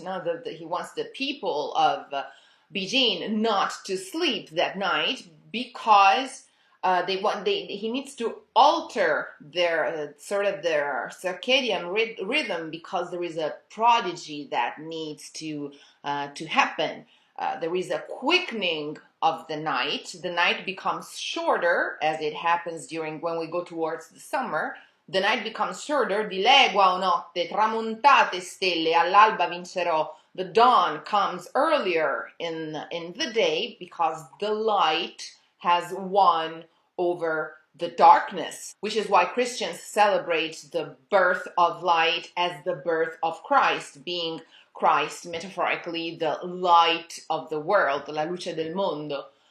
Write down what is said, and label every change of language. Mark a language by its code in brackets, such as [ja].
[en] No, he wants the people of Beijing not to sleep that night, because he needs to alter their sort of their circadian rhythm, because there is a prodigy that needs to happen. There is a quickening of the night. The night becomes shorter, as it happens when we go towards the summer. The night becomes shorter. [it] Di legua o notte, tramontate stelle, all'alba vincerò. [en] The dawn comes earlier in the day, because the light has won over the darkness, which is why Christians celebrate the birth of light as the birth of Christ, being Christ metaphorically the light of the world, [it] la luce del mondo.